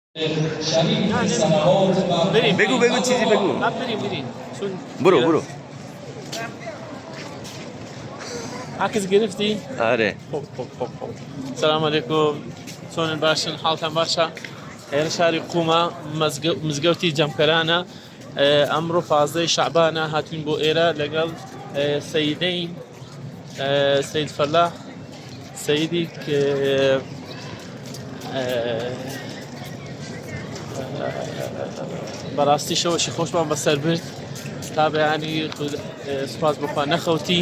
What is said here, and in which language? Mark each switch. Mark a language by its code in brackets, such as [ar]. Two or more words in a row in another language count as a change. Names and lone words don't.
[fa] بگو چیزی بگو. بریم برو. عکس گرفتی؟ آره. خب. سلام علیکم. [ckb] چۆنن باشن حاڵتان باشە؟ ئێرە شاری قومە مزگەوتی جەمکەرانە. ئەمڕۆ 15 شەعبانە هاتوین بۆ ئێرە لەگەڵ سەیدەین سەید فەلاح سەیدی بەڕاستی شەوەشی خۆشمان بەسەر برد تا بەیانی سوپاس بخوا نەخەوتین.